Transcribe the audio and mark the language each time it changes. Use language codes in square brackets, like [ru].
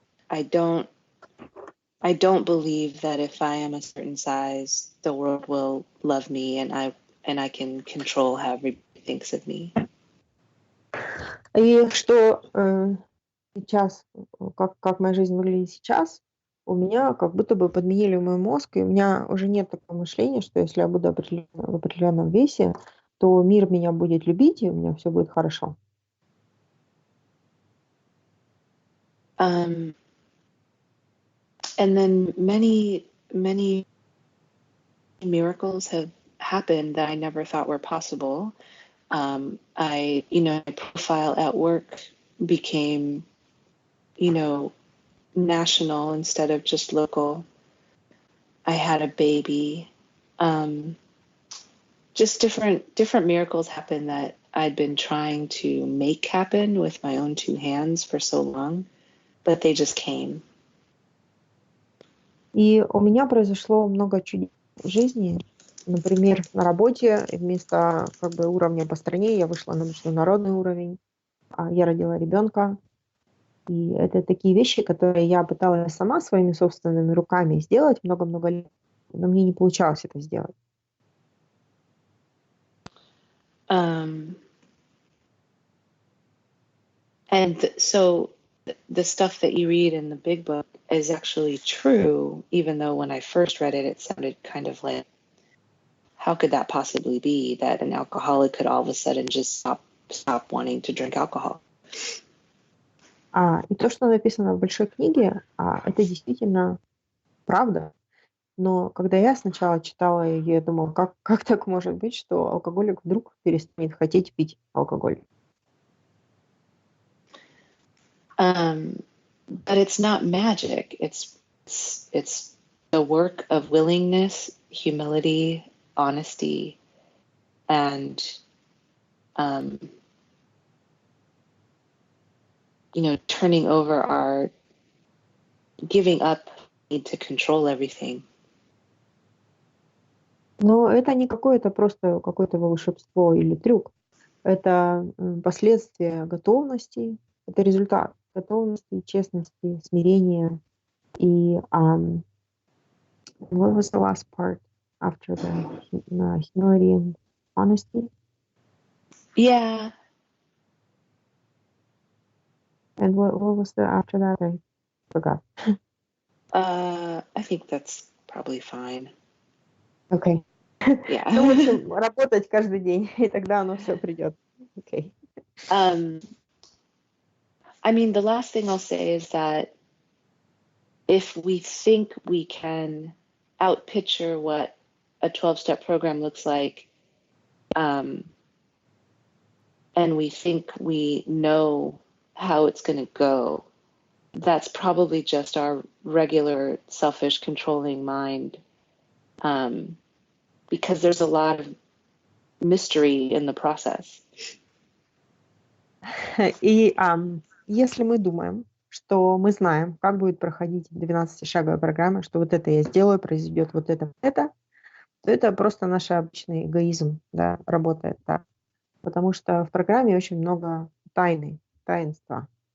[en] I don't believe that if I am a certain size, the world will love me and I can control how everybody thinks of me. [ru] И что сейчас, как моя жизнь выглядит сейчас, у меня как будто бы подменили мой мозг, и у меня уже нет такого мышления, что если я буду в определенном весе, то мир меня будет любить, и у меня все будет хорошо. [en] And then many miracles have happened that I never thought were possible. My profile at work became, national instead of just local. I had a baby. Just different miracles happened that I'd been trying to make happen with my own two hands for so long, but they just came. [ru] И у меня произошло много чудес в жизни. Например, на работе вместо уровня по стране я вышла на международный уровень. Я родила ребенка. И это такие вещи, которые я пыталась сама своими собственными руками сделать много-много лет, но мне не получалось это сделать. [en] And so the stuff that you read in the big book is actually true, even though when I first read it, it sounded kind of like, how could that possibly be that an alcoholic could all of a sudden just stop wanting to drink alcohol? [ru] И то, что написано в большой книге, это действительно правда. Но когда я сначала читала ее, я думала, как так может быть, что алкоголик вдруг перестанет хотеть пить алкоголь? [en] But it's not magic. It's the work of willingness, humility, honesty, and turning over our giving up need to control everything. [ru] Но это не какое-то просто какое-то волшебство или трюк. Это последствия готовности, это результат готовности, честности, смирения. [en] И what was the last part after the humility and honesty? Yeah. And what was the after that? I forgot. I think that's probably fine. Okay. Yeah. [ru] Ну, в общем, работать каждый день, и тогда оно все придет. [en] Okay. I mean, the last thing I'll say is that if we think we can outpicture what a 12-step program looks like, and we think we know how it's going to go, that's probably just our regular selfish controlling mind, because there's a lot of mystery in the process. [ru] И если мы думаем, что мы знаем, как будет проходить 12-шаговая программа, что вот это я сделаю, произойдет вот это, то это просто наш обычный эгоизм, да, работает так. Потому что в программе очень много таинства.